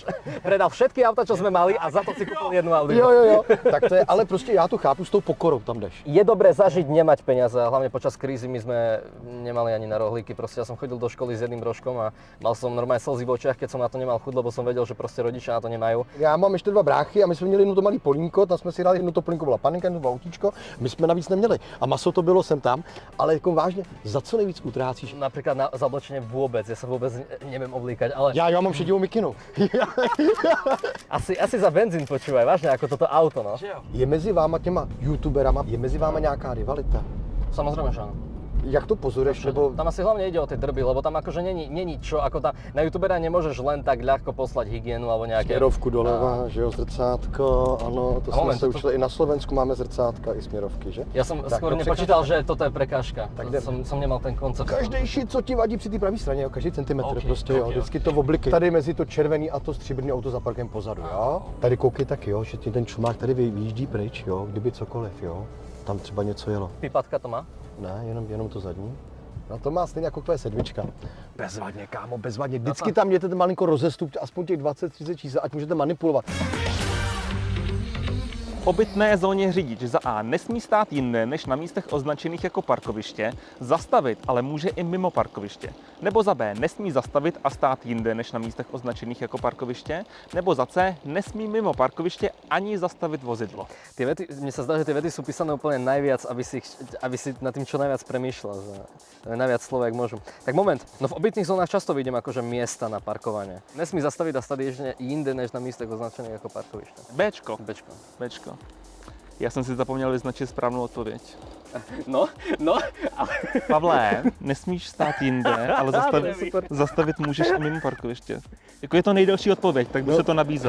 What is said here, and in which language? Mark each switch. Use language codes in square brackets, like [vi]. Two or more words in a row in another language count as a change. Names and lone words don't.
[sk] Predal všetky auta, čo sme mali a za to si kúpil jednu Audinu. [cs] Jo. Tak to je, ale prostě já to chápu, s tou pokorou tam jdeš. [sk] Je dobré zažiť nemať peniaze, hlavne počas krízy my sme nemali ani na rohlíky, proste ja som chodil do školy s jedným rožkom a mal som normálne slzy v očiach, keď som na to nemal chuť, lebo som vedel, že proste rodičia na to nemajú. [cs] Já mám ještě 2 bráchy a my jsme měli jedno to malý polínko, tam jsme si dali jedno to polínko, byla panenka, jedno to autíčko, my jsme navíc neměli. A maso to bylo sem tam, ale jako vážně, za co nejvíc utrácíš? [sk] Napríklad na zablečenie vôbec, ja sa vôbec neviem oblíkať, ale [cs] Já mám šedivou mikinu. [sk] asi za benzín počúvaj, vážne ako toto auto, no. [cs] Je mezi váma těma youtuberama, je mezi váma nějaká rivalita? [sk] Samozrejme, že áno. [cs] Jak to pozoruješ, nebo... [sk] Tam asi hlavne ide o tie drby, lebo tam akože není čo, ako tam, na youtubera nemôžeš len tak ľahko poslať hygienu alebo nejaké... [cs] Směrovku doleva, že jo, zrcátko, ano, to jsme se [sk] toto... [cs] učili, i na Slovensku máme zrcátka i směrovky, že? [sk] Ja som skôr nepočítal, že toto je prekážka, [cs] Tak [sk] som nemal ten koncept. [cs] Každý šit, co ti vadí při té pravé straně, jo, každý centimetr prostě, jo, vždycky to obliky. Tady mezi to červený a to stříbrný auto za parkem pozadu, jo. Tady koukej taky, jo, že ti ten čumák tady vyjíždí pryč, jo, kdyby cokoliv, jo. Tam třeba něco jelo. Pipatka to má? Ne, jenom to zadní. No to má stejně jako tvoje sedmička. Bezvadně, kámo, bezvadně. Vždycky tam mějte ten malinko rozestup, aspoň těch 20-30 čísel, ať můžete manipulovat. V obytné zóně řidič za A nesmí stát jinde než na místech označených jako parkoviště, zastavit ale může i mimo parkoviště. Nebo za B nesmí zastavit a stát jinde než na místech označených jako parkoviště, nebo za C nesmí mimo parkoviště ani zastavit vozidlo. [sk] Tie vety, mne sa zdá, že tie vety sú písané úplne najviac, aby si nad tým čo najviac premýšľal, že najviac slov, jak môžu. Tak moment, no v obytných zónach často vidím akože miesta na parkovanie. Nesmí zastaviť a stať ešte [cs] jinde než na místech označených [sk] ako parkovište. Bčko. [cs] Já jsem si zapomněl vyznačit správnou odpověď. No, ale... Pavle, nesmíš stát jinde, ale zastavit můžeš i mimo parkoviště. Jako je to nejdelší odpověď, tak by se to nabízelo.